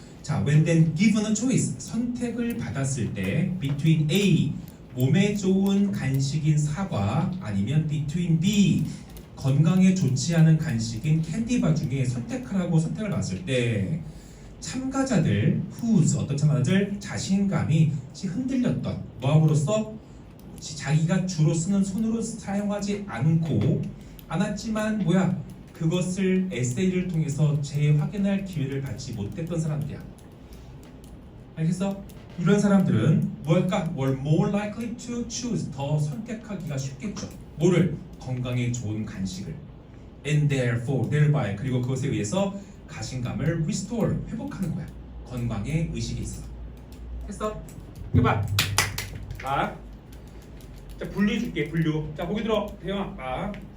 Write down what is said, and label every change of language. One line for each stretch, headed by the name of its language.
Korean: 자,
English: when then given a choice,
Korean: 선택을 받았을 때 between A, 몸에 좋은 간식인 사과, 아니면 between B, 건강에 좋지 않은 간식인 캔디바 중에 선택하라고 선택을 받았을 때 참가자들, whose, 어떤 참가자들 자신감이 흔들렸던 뭐함으로써 자기가 주로 쓰는 손으로 사용하지 않았지만 그것을 에세이를 통해서 재확인할 기회를 받지 못했던 사람들이야. 알겠어? 이런 사람들은 뭘까?
English: were more likely to choose,
Korean: 더 선택하기가 쉽겠죠. 뭐를? 건강에 좋은 간식을.
English: and thereby,
Korean: 그리고 그것에 의해서 자신감을 restore, 회복하는 거야. 건강에 의식이 있어. 했어? 이거 봐. 자, 분류해줄게. 자, 보기 들어. 대영아.